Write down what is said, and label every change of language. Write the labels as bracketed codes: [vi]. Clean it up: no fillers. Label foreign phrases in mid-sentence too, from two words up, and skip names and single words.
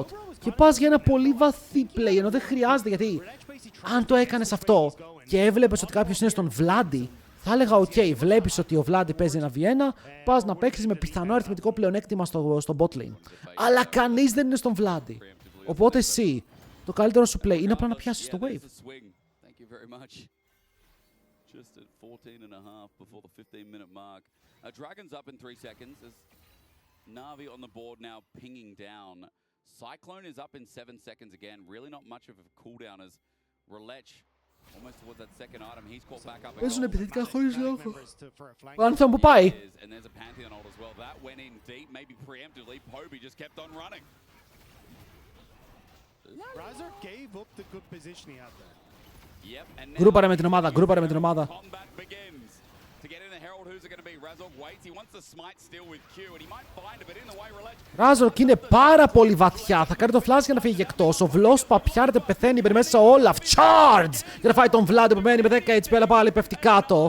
[el] Και πας για ένα πολύ βαθύ play, ενώ δεν χρειάζεται, γιατί αν το έκανες αυτό και έβλεπες ότι κάποιος είναι στον Vladi, θα έλεγα ok, βλέπεις ότι ο Vladi παίζει ένα V1, πας να παίξεις με πιθανό αριθμητικό πλεονέκτημα στο [en] bot lane. [el] Αλλά κανείς δεν είναι στον Vladi. Οπότε εσύ, το καλύτερο σου play είναι απλά να πιάσεις το wave. [en] Navi on the board now pinging down. Cyclone is up in 7 seconds again. Really not much of a cooldown as Relech almost towards that second item. He's caught back up. [el] Παίζουν επιθετικά χωρίς λόγο. Ο Anthem που πάει. [en] And there's a Pantheon ult as well. That went in deep, maybe preemptively. Poby just kept on running. Razor gave up the good position he had there. Yep, and [el] Γκρούπαρε με την ομάδα, γκρούπαρε με την ομάδα. Razork είναι πάρα πολύ βαθιά. Θα κάνει το flash για να φύγει εκτός. Ο Βλόσπα πιάρεται, πεθαίνει, μπαίνει μέσα ο Olaf. Charge! Για να φάει τον Vlad που μένει με 10 HP, αλλά πάλι πέφτει κάτω.